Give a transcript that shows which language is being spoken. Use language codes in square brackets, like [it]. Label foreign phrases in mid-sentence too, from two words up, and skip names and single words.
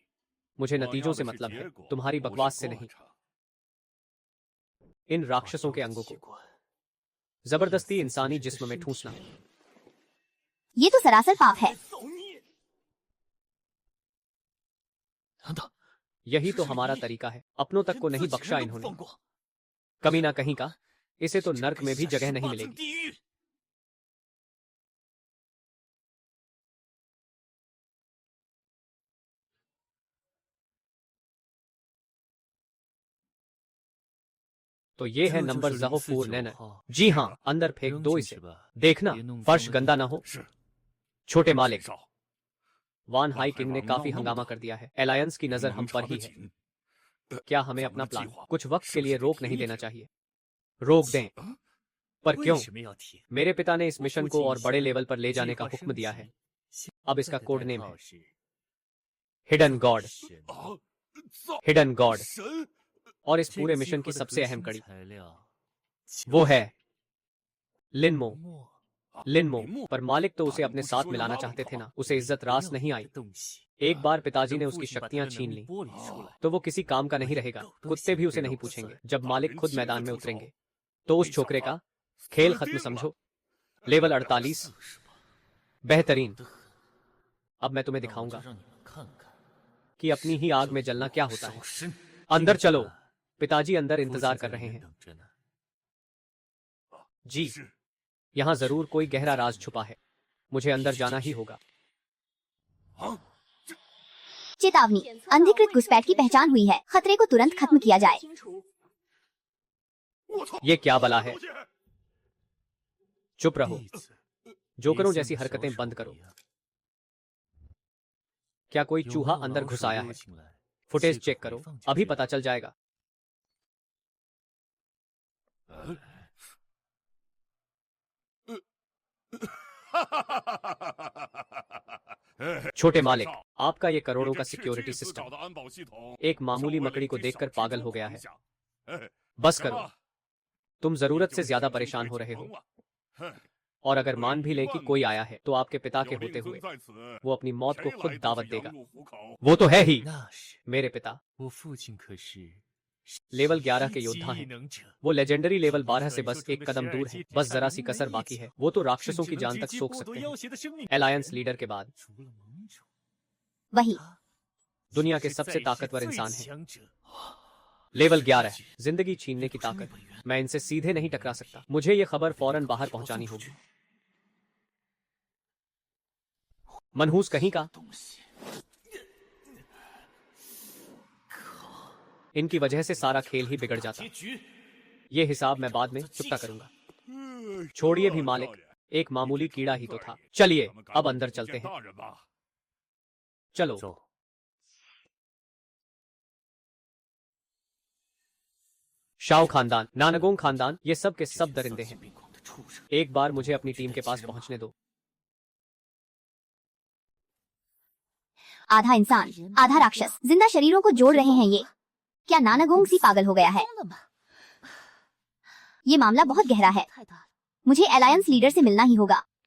[hi] मुझे नतीजों से मतलब है, तुम्हारी बकवास से नहीं। इन राक्षसों के अंगों को जबरदस्ती इंसानी जिस्म में ठूंसना, ये तो सरासर पाप है। [zh] 等等， [hi] यही तो हमारा तरीका है। अपनों तक को नहीं बख्शा [zh] 人都不 [hi] इन्होंने। [zh] 放过， [hi] कमी ना कहीं का, इसे तो नर्क में भी जगह नहीं [zh] 化成 [hi] मिलेगी। [zh] 地狱。 [hi] तो ये है [zh] 这 [hi] नंबर [zh] 就是 [hi] जहोफूर 049 नैनर। [zh] 号 [hi] जी हाँ, अंदर फेंक [zh] 扔 [hi] दो [zh] 进 [hi] इसे। [zh] 去吧， [hi] देखना [zh] 别弄 [hi] फर्श [zh] 脏了 [hi] गंदा ना [zh] 地 [hi] हो। [zh] 是 [hi] छोटे मालिक, [zh] 少， [hi] वान हाई किंग ने काफी हंगामा कर दिया है। अलायंस की नजर हम [zh] 能 [hi] पर [zh] 查 [hi] ही [zh] 得 [hi] है। [zh] 紧。 [hi] क्या हमें [zh] 咱 [hi] अपना [zh] 们的 [hi] प्लान [zh] 计划 [hi] कुछ वक्त [zh] 是 [hi] के [zh] 不 [hi] लिए [zh] 是 [hi] रोक [zh] 停 [hi] नहीं [zh] 一 [hi] देना [zh] 停 [hi] चाहिए? रोक दें, पर [zh] 为 [hi] क्यों? [zh] 什么要停？ [hi] मेरे पिता ने इस [zh] 我 [hi] मिशन [zh] 父 [hi] को [zh] 亲 [hi] और बड़े [zh] 想 [hi] लेवल पर ले [zh] 计 [hi] जाने का [zh] 划 [hi] हुक्म [zh] 升 [hi] दिया [zh] 级 [hi] है। [zh] 现 [hi] अब इसका [zh] 在的 [hi] कोड [zh] 代 [hi] नेम [zh] 号 [hi] है [zh] 是 [en] Hidden God. [zh] 神啊！造 [en] Hidden God. [zh] 神 [hi] और इस [zh] 这 [hi] पूरे [zh] 个计 [hi] मिशन [zh] 划 [hi] की [zh] 的 [hi] सबसे [zh] 核 [hi] अहम [zh] 心 [hi] कड़ी [zh] 材料 [hi] वो है लिनमो। [zh] 墨 [hi] लिनमो, पर मालिक तो उसे अपने साथ मिलाना चाहते थे ना। उसे इज्जत रास नहीं आई। [zh] 的东西。 [hi] एक बार पिताजी ने [zh] 等父 [hi] उसकी [zh] 亲把他 [hi] शक्तियां [zh] 的 [hi] छीन [zh] 能力 [hi] ली [zh] 剥离出来， [hi] तो वो किसी काम का नहीं रहेगा। कुत्ते भी उसे नहीं पूछेंगे। जब मालिक खुद मैदान में उतरेंगे तो उस छोकरे का खेल खत्म समझो। लेवल 48, [zh] 是吧？ [hi] बेहतरीन। [zh] 得很。 [hi] अब मैं तुम्हें [zh] 那我就 [hi] दिखाऊंगा [zh] 让你们看看 [hi] कि अपनी ही आग में जलना क्या होता है। [zh] 手伸 [hi] अंदर चलो। [zh] 进来 [hi] पिताजी अंदर [zh] 父亲 [hi] इंतजार [zh] 在 [hi] कर [zh] 里 [hi] रहे [zh] 面 [hi] हैं। [zh] 等着呢。 [hi] जी, [zh] 是 [hi] यहाँ जरूर कोई गहरा राज छुपा है। मुझे अंदर जाना ही होगा। 啊！ चेतावनी, अनधिकृत घुसपैठ की पहचान हुई है। खतरे को तुरंत खत्म किया जाए। [zh] 清除我操！ [hi] ये क्या बला है? [zh] 东西 [hi] चुप रहो। [zh] 弟子 [hi] जोकरों [zh] 别 [hi] जैसी [zh] 像小 [hi] हरकतें [zh] 手 [hi] बंद करो। [zh] 一样 [hi] क्या कोई [zh] 有 [hi] चूहा [zh] 没有 [hi] अंदर [zh] 老 [hi] घुस [zh] 鼠 [hi] आया [zh] 溜 [hi] है? [zh] 进来 [hi] फुटेज [zh] 这个 [hi] चेक [zh] 回 [hi] करो, [zh] 放进 [hi] अभी [zh] 去 [hi] पता चल जाएगा। छोटे मालिक, आपका ये करोड़ों का [en] security system [zh] 的安保系统 [hi] एक मामूली मकड़ी को देखकर पागल हो गया है। 哎 बस करो, तुम जरूरत से ज्यादा परेशान हो रहे हो। और अगर मान भी ले कि कोई आया है तो आपके पिता के होते हुए वो अपनी मौत को खुद दावत देगा। वो तो है ही [zh] 那是 [hi] मेरे पिता। [zh] 我父亲可是 [hi] लेवल 11 के [zh] 一 [hi] योद्धा [zh] 技 [hi] हैं। [zh] 能者， [hi] वो [en] legendary level [hi] 12 से बस एक कदम दूर है। बस जरा सी कसर बाकी है। वो तो राक्षसों की जान तक सोख सकते हैं। [en] Alliance Leader [hi] के बाद [zh] 除了盟主， [hi] वही, [zh] 他 [hi] दुनिया के [zh] 是 [hi] सबसे [zh] 在世 [hi] ताकतवर [zh] 最 [hi] इंसान है। [zh] 强者。 [hi] लेवल 11, जिंदगी छीनने की [zh] 不是那 [hi] ताकत। [zh] 本源 [hi] मैं इनसे सीधे नहीं टकरा सकता। मुझे ये खबर फौरन बाहर पहुंचानी होगी। मनहूस कहीं का, [zh] 东西， [hi] इनकी वजह से सारा खेल ही बिगड़ जाता। [zh] 结局 [hi] ये हिसाब मैं बाद में चुकता करूंगा। छोड़िए भी मालिक, एक मामूली कीड़ा ही तो था। चलिए अब अंदर चलते हैं। [zh] 大人吧， [hi] चलो। [zh] 走。 [hi] शाओ खानदान, नानगोंग खानदान, ये सब के सब दरिंदे [zh] 丧心 [hi] हैं। [zh] 病狂的畜生， [hi] एक बार मुझे अपनी टीम के पास पहुंचने दो। आधा इंसान, आधा राक्षस, जिंदा शरीरों को जोड़ रहे हैं ये। क्या नानागोंग सी पागल हो गया है? [zh] 疯了吗？ [hi] ये मामला बहुत गहरा है। [zh] 太大了。 [hi] मुझे [en] Alliance Leader [hi] से मिलना ही होगा।